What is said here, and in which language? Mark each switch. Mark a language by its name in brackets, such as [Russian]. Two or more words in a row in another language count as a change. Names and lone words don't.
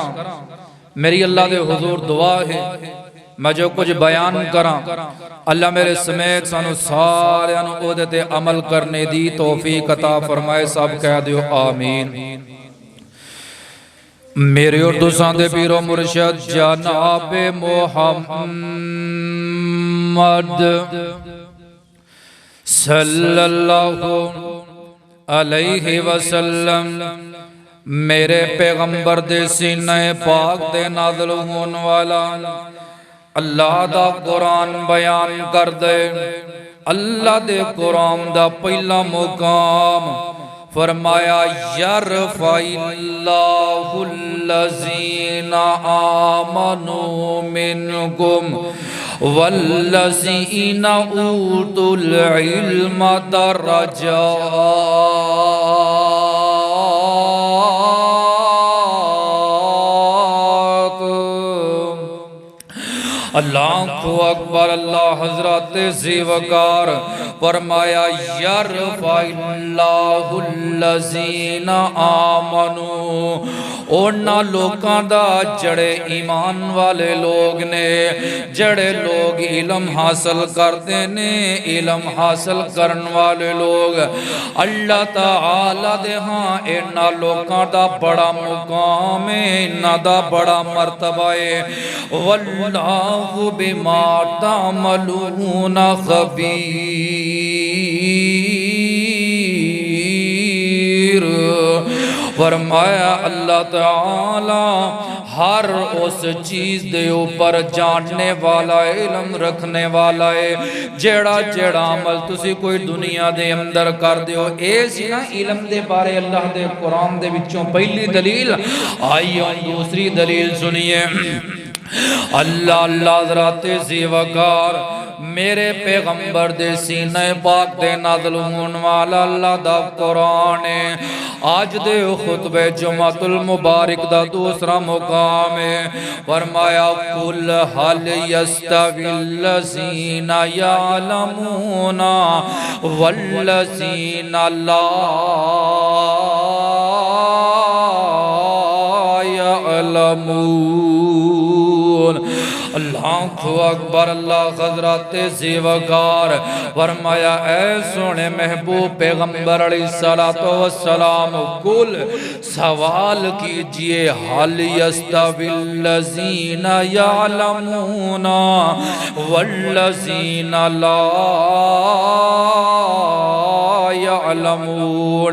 [Punjabi] میری اللہ دے حضور دعا ہے، میں جو کچھ بیان کرا اللہ میرے سمیت سانوں ساریاں نوں اوہدے تے عمل کرنے دی توفیق عطا فرمائے. سب کہہ دیو آمین. میرے اور تساں دے پیرو مرشد جناب محمد [Arabic] صلى الله عليه وسلم [Punjabi] میرے پیغمبر دے سینے پاک دے نازل ہونے والا اللہ دا قرآن بیان کر دے. اللہ دے قرآن دا پہلا مقام فرمایا [Arabic] يرفع الله الذين آمنوا منكم والذين أوتوا العلم درجات. الله أكبر. [Punjabi] اللہ حضرت ذی وقار فرمایا [Arabic] يرفع الله الذين آمنوا, [Punjabi] انہاں لوکاں دا جڑے ایمان والے لوگ نے، جڑے لوگ علم حاصل کرتے نے، علم حاصل کرن والے لوگ اللہ تعالیٰ دے ہاں انہاں لوکاں دا بڑا مقام ہے، انہاں دا بڑا مرتبہ ہے. [Arabic] والله بما تعملون خبير. [Punjabi] فرمایا اللہ تعالیٰ ہر اس چیز دے اوپر جاننے والا ہے، علم رکھنے والا ہے. جیڑا جیڑا عمل تسی کوئی دنیا دے اندر کر دیو، اے سی نا علم دے بارے اللہ دے قرآن دے وچوں پہلی دلیل آئی. [Urdu] دوسری دلیل سنیے. [Punjabi] اللہ اللہ حضرت ذی وقار میرے پیغمبر دے سینے پاک دے نازل ہونے والا اللہ دا قرآن ہے. آج دے خطبے جمعۃ المبارک دا دوسرا مقام ہے. [Arabic] फरमाया قل هل يستوي الذين يعلمون والذين لا يعلمون. الله أكبر. [Punjabi] اللہ حضرت ذی وقار فرمایا اے سوہنے محبوب پیغمبر [Arabic] عليه الصلاة والسلام قل [Urdu] سوال کیجیے [Arabic] هل يستوي الذين يعلمون والذين لا يعلمون.